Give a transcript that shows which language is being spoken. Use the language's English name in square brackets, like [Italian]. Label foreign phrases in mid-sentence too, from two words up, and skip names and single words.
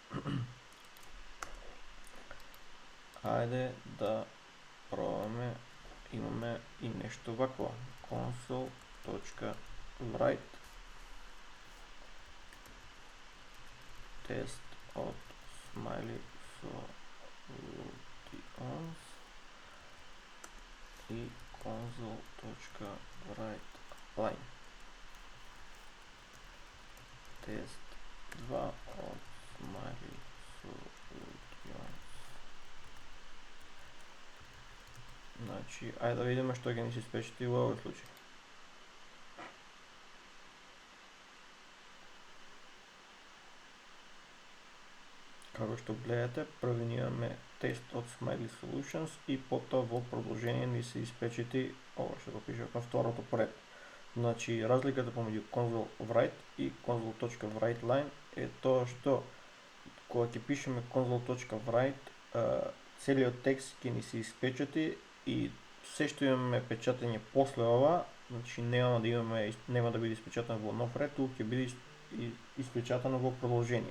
[Macedonian] Ајде да пробаме. Имаме и нешто вакво. console.write тест од Smiley Solutions и [English] console.write line [Macedonian] тест 2 од Smiley Solutions. Значи, ајде да видиме што ќе ни се испечати во овој случај. Како што гледате, први ни имаме тест од Smiley Solutions и потоа во продолжение ни се испечати ова што го пишав на второто поред. Значи, разликата помеѓу [English] console write [Macedonian] и [English] console.write line [Macedonian] е тоа што кога ќе пишеме console.write, целиот текст ќе ни се испечати и се што имаме печатање после ова, значи нема да биде испечатано во нов ред, туку ќе биде испечатано во продолжение.